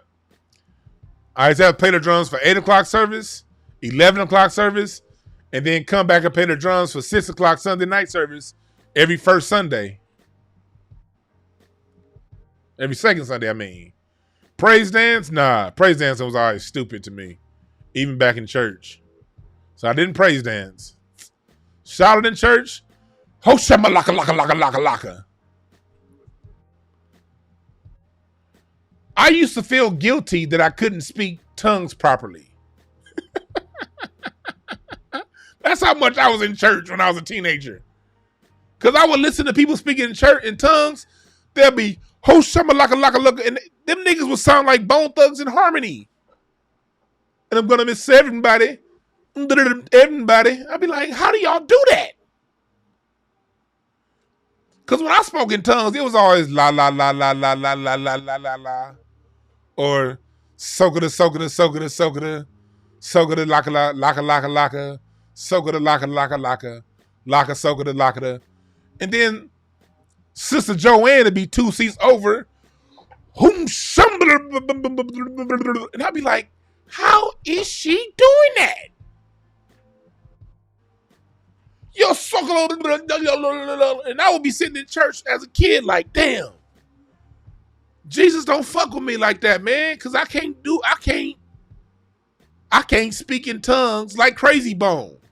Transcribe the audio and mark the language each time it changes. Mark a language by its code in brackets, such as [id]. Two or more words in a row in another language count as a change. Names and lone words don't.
[en] I used to have to play the drums for 8 o'clock service, 11 o'clock service, and then come back and play the drums for 6 o'clock Sunday night service every first Sunday. Every second Sunday, I mean. Praise dance? Nah, praise dance was always stupid to me, even back in church. So I didn't praise dance. Shouted in church, ho shama laka laka laka laka laka. I used to feel guilty that I couldn't speak tongues properly. That's That's how much I was in church when I was a teenager. Because I would listen to people speaking in church in tongues. There'll be ho shama laka laka laka, and them niggas would sound like Bone Thugs in Harmony. And I'm gonna miss everybody. Everybody. I'd be like, how do y'all do that? Because when I spoke in tongues, it was always la la la la la la la la la la la. Or sokada sokada sokada sokada. Sokada laka laka laka laka. Sokada laka laka laka. Laka sokada laka. And then Sister Joanne would be 2 seats over. And I'd be like, how is she doing that? Yo, and I would be sitting in church as a kid like, damn, Jesus don't fuck with me like that, man, because I can't speak in tongues like Crazy Bone.